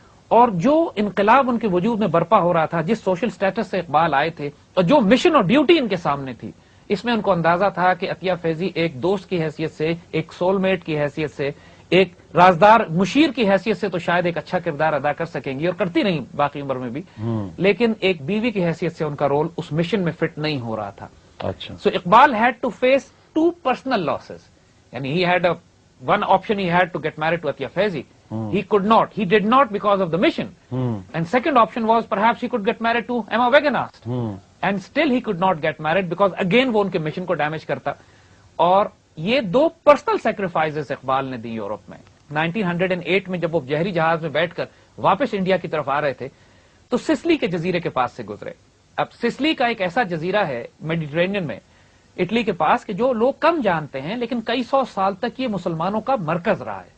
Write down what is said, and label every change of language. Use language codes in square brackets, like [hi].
[ur] اور جو انقلاب ان کے وجود میں برپا ہو رہا تھا، جس سوشل سٹیٹس سے اقبال آئے تھے، اور جو مشن اور ڈیوٹی ان کے سامنے تھی، اس میں ان کو اندازہ تھا کہ عطیہ فیضی ایک دوست کی حیثیت سے، ایک سول میٹ کی حیثیت سے، ایک رازدار مشیر کی حیثیت سے تو شاید ایک اچھا کردار ادا کر سکیں گی، اور کرتی نہیں باقی عمر میں بھی، لیکن ایک بیوی کی حیثیت سے ان کا رول اس مشن میں فٹ نہیں ہو رہا تھا. اچھا. [en] So Iqbal had to face two personal losses. یعنی he had one option, he had to get married to Atiyah Faizi. He did not because of the mission. And second option was perhaps he could get married to Emma Wegenast. And still he could not get married because again [ur] وہ ان کے mission کو damage کرتا. اور یہ دو personal sacrifices Iqbal نے دی Europe میں. 1908 میں جب وہ جہری جہاز میں بیٹھ کر واپس انڈیا کی طرف آ رہے تھے تو سسلی کے جزیرے کے پاس سے گزرے. اب سسلی کا ایک ایسا جزیرہ ہے میڈیٹرینین میں، اٹلی کے پاس، کہ جو لوگ کم جانتے ہیں، لیکن کئی سو سال تک یہ مسلمانوں کا مرکز رہا ہے.